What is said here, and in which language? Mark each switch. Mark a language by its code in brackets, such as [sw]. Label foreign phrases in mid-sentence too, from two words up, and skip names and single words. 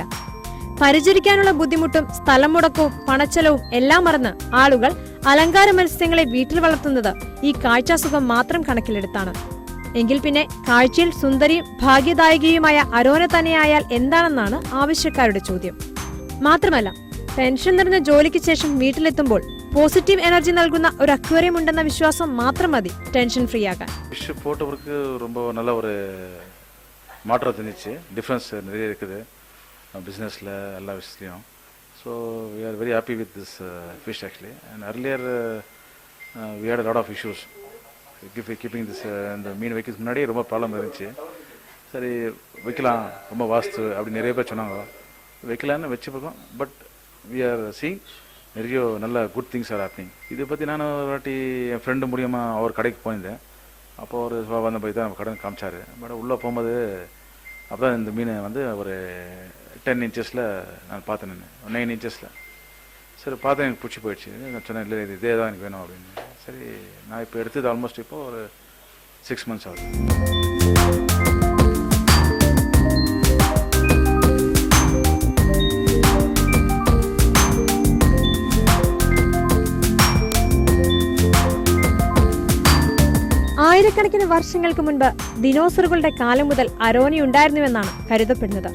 [ml] പരിചരിക്കാനുള്ള ബുദ്ധിമുട്ടും സ്ഥലം മുടക്കവും പണച്ചെലവും എല്ലാം മറന്ന് ആളുകൾ അലങ്കാര മത്സ്യങ്ങളെ വീട്ടിൽ വളർത്തുന്നത് ഈ കാഴ്ചാസുഖം മാത്രം കണക്കിലെടുത്താണ്. എങ്കിൽ പിന്നെ കാഴ്ചയിൽ സുന്ദരിയും ഭാഗ്യദായകിയുമായ അരോന തന്നെയായാൽ എന്താണെന്നാണ് ആവശ്യക്കാരുടെ ചോദ്യം. മാത്രമല്ല, ടെൻഷൻ നിറഞ്ഞ ജോലിക്ക് ശേഷം വീട്ടിലെത്തുമ്പോൾ [en] positive energy [ml] നൽകുന്ന ഒരു അക്വേറിയം ഉണ്ടെന്ന വിശ്വാസം മാത്രം മതി [en] tension free [ml] ആകാൻ. [ta] ஃபிஷ் போட்டவருக்கு ரொம்ப நல்ல ஒரு மாற்றம் தெரிஞ்சிச்சு. டிஃப்ரென்ஸ் நிறைய இருக்குது பிஸ்னஸில் எல்லா விஷயத்துலையும். [en] So we are very happy with this fish actually. And earlier we had lot of issues keeping this. [ta] இந்த மீன் வைக்கிறதுக்கு முன்னாடியே ரொம்ப ப்ராப்ளம் இருந்துச்சு. சரி வைக்கலாம், ரொம்ப வாஸ்து அப்படி நிறைய பேர் சொன்னாங்க. வைக்கலான்னு வச்சுருக்கோம். [en] But we are seeing [ta] நிறைய நல்ல [en] good things are happening. [ta] இதை பற்றி நான் ஒரு வாட்டி என் ஃப்ரெண்டு மூலியமாக அவர் கடைக்கு போயிருந்தேன். அப்போ ஒரு வந்த போய் தான் நம்ம கடன் காமிச்சார். பட் உள்ளே போகும்போது அப்போ தான் இந்த மீனை வந்து ஒரு 10 inches நான் பார்த்தேன், 9 inches. சரி பார்த்தேன், எனக்கு பிடிச்சி போயிடுச்சு. நான் சொன்னேன், இல்லை இது இதே தான் எனக்கு வேணும் அப்படின்னு. சரி நான் இப்போ எடுத்தது ஆல்மோஸ்ட் இப்போ ஒரு 6 months ஆகுது. [ml] ആയിരക്കണക്കിന് വർഷങ്ങൾക്ക് മുൻപ് ദിനോസറുകളുടെ കാലം മുതൽ അരോനയുണ്ടായിരുന്നുവെന്നാണ് കരുതപ്പെടുന്നത്.